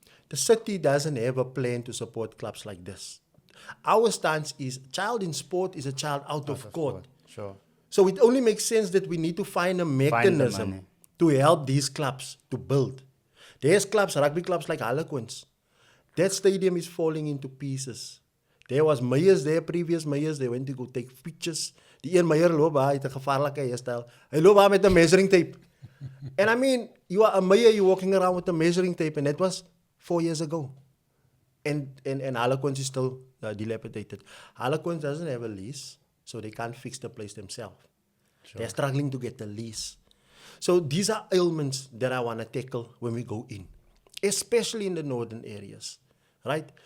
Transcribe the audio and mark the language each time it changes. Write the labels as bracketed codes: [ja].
[en] The city doesn't have a plan to support clubs like this. Our stance is child in sport is a child out of court. Sure. So it only makes sense that we need to find a mechanism to help these clubs to build. There's clubs, rugby clubs like Harlequins. That stadium is falling into pieces. There was mayors there, previous mayors, they went to go take pictures. [af] Die een mayor loop daar, het 'n gevaarlike hairstyle. Hy loop daar met 'n measuring tape. [en] And I mean, you are a mayor, you're walking around with a measuring tape, and that was 4 years ago. And Harlequins is still dilapidated. Harlequins doesn't have a lease, so they can't fix the place themselves. Sure. They're struggling to get the lease. So these are ailments that I want to tackle when we go in, especially in the northern areas, right?